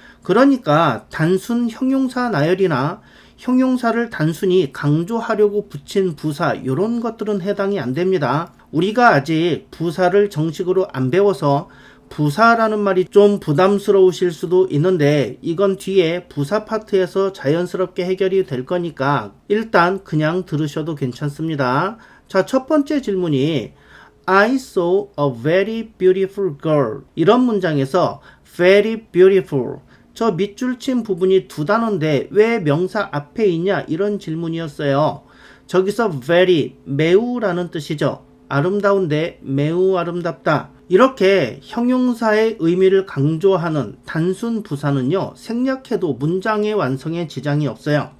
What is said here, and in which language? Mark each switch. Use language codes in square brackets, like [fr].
[ko] 그러니까 단순 형용사 나열이나 형용사를 단순히 강조하려고 붙인 부사 이런 것들은 해당이 안 됩니다. 우리가 아직 부사를 정식으로 안 배워서 부사라는 말이 좀 부담스러우실 수도 있는데 이건 뒤에 부사 파트에서 자연스럽게 해결이 될 거니까 일단 그냥 들으셔도 괜찮습니다. 자, 첫 번째 질문이 [en] I saw a very beautiful girl. [ko] 이런 문장에서 very beautiful, 저 밑줄 친 부분이 두 단어인데 왜 명사 앞에 있냐, 이런 질문이었어요. 저기서 very, 매우라는 뜻이죠. 아름다운데 매우 아름답다. 이렇게 형용사의 의미를 강조하는 단순 부사는요, 생략해도 문장의 완성에 지장이 없어요.